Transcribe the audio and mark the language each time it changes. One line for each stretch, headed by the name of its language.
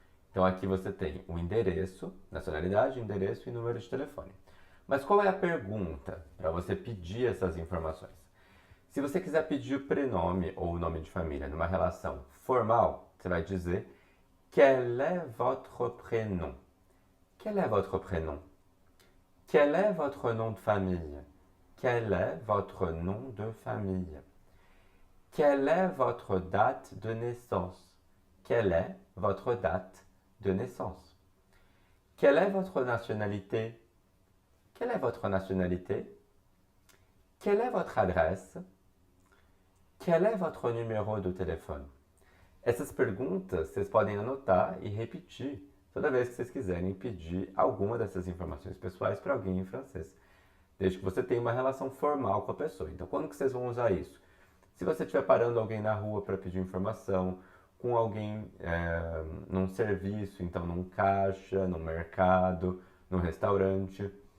Portuguese: Então aqui você tem o endereço, nacionalidade, endereço e número de telefone. Mas qual é a pergunta para você pedir essas informações? Se você quiser pedir o prenome ou o nome de família numa relação formal, você vai dizer
French: quel est votre prénom? Quel est votre prénom? Quel est votre nom de famille? Quel est votre nom de famille? Quelle est votre date de naissance? Quelle est votre date de naissance? Quelle est votre nationalité? Quelle est votre nationalité? Quelle est votre adresse? Quel est votre numéro de téléphone?
Portuguese: Essas perguntas vocês podem anotar e repetir toda vez que vocês quiserem pedir alguma dessas informações pessoais para alguém em francês, desde que você tenha uma relação formal com a pessoa. Então, quando que vocês vão usar isso? Se você estiver parando alguém na rua para pedir informação, com alguém num serviço, então num caixa, num mercado, num restaurante.